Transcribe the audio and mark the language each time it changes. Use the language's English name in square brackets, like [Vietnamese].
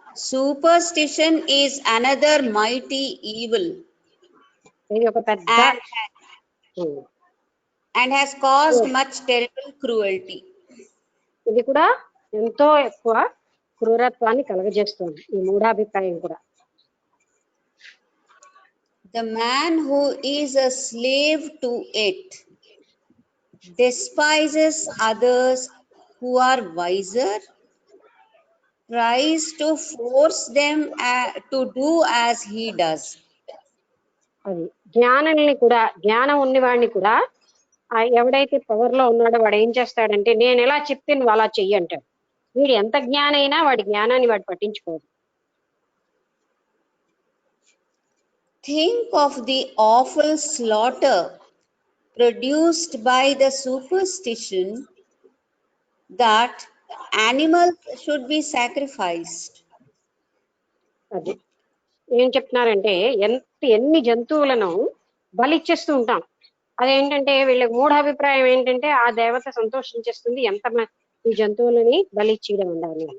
[English] Superstition is another mighty evil [Telugu] ఇది ఒక పెద్ద [English] and has caused much terrible cruelty. [Telugu] ఇది కూడా ఎంతో ఎక్కువ క్రూరత్వాన్ని కలగజేస్తుంది ఈ మూఢాభిప్రాయం కూడా. [English] The man who is a slave to it despises others who are wiser tries to force them to do as he does. [Telugu] అది జ్ఞానాన్ని కూడా, జ్ఞానం ఉన్నవాడిని కూడా ఎవడైతే పవర్ లో ఉన్నాడో వాడు ఏం చేస్తాడంటే నేను ఎలా చెప్తే నువ్వు అలా చెయ్యి అంటాడు. వీడు ఎంత జ్ఞానైనా వాడి జ్ఞానాన్ని వాడు పట్టించుకోడు. [English] Think of the awful slaughter produced by the superstition that animals should be sacrificed. [Telugu] అది ఏం చెప్తున్నారంటే ఎన్ని జంతువులను బలిచ్చేస్తూ ఉంటాం. అదేంటంటే వీళ్ళకి మూఢాభిప్రాయం ఏంటంటే ఆ దేవత సంతోషించేస్తుంది ఈ జంతువులని బలిచ్చేయడం ఉండాలి.